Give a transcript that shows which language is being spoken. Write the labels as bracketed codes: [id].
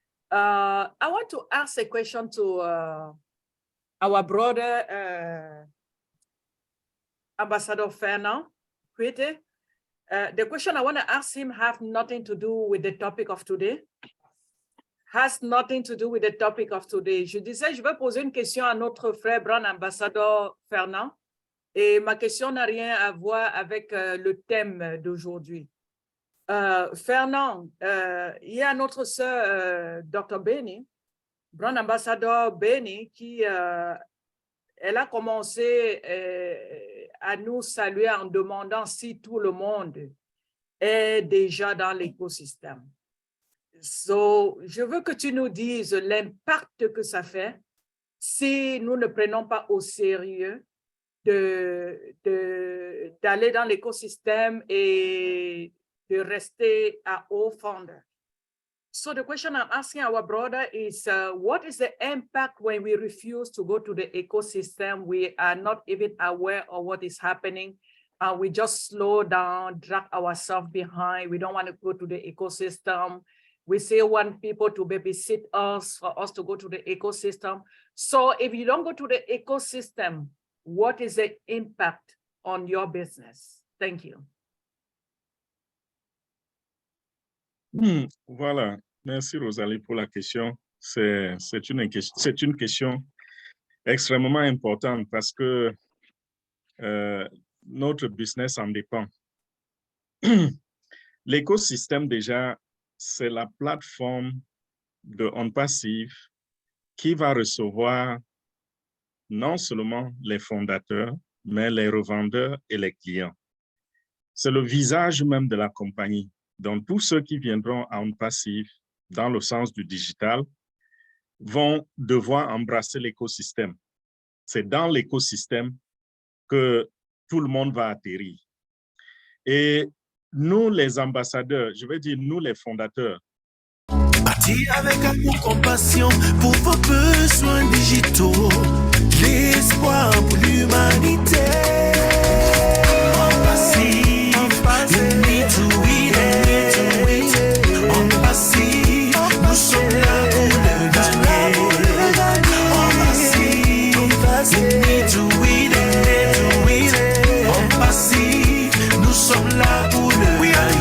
[en] I want to ask a question to our brother, Ambassador Fernand Kwete. The question I want to ask him has nothing to do with the topic of today. Has nothing to do with the topic of today. [fr] Je disais, je vais poser une question à notre frère Brand Ambassadeur Fernand. Et ma question n'a rien à voir avec le thème d'aujourd'hui. Fernand, il y a notre sœur, Dr. Benny, Brand Ambassadeur Benny, qui elle a commencé à nous saluer en demandant si tout le monde est déjà dans l'écosystème. So, je veux que tu nous dises l'impact que ça fait si nous ne prenons pas au sérieux d'aller dans l'écosystème et de rester à haut founder. [en] So the question I'm asking our brother is, what is the impact when we refuse to go to the ecosystem? We are not even aware of what is happening. We just slow down, drag ourselves behind. We don't want to go to the ecosystem. We still want people to babysit us, for us to go to the ecosystem. So if you don't go to the ecosystem, what is the impact on your business? Thank you. [fr] Voilà, merci Rosalie pour la question. C'est une question extrêmement importante parce que notre business en dépend. L'écosystème déjà, c'est la plateforme de On Passive qui va recevoir non seulement les fondateurs, mais les revendeurs et les clients. C'est le visage même de la compagnie. Donc, tous ceux qui viendront à On Passive, dans le sens du digital, vont devoir embrasser l'écosystème. C'est dans l'écosystème que tout le monde va atterrir. Et nous, les ambassadeurs, je veux dire nous, les fondateurs, Dit avec amour, compassion pour vos besoins digitaux. L'espoir pour l'humanité. [en] En passif, you need to win it. [fr] En passif, nous sommes là pour le gagner. [en] En passif, you need to win it. [fr] En passif, nous sommes là pour le gagner.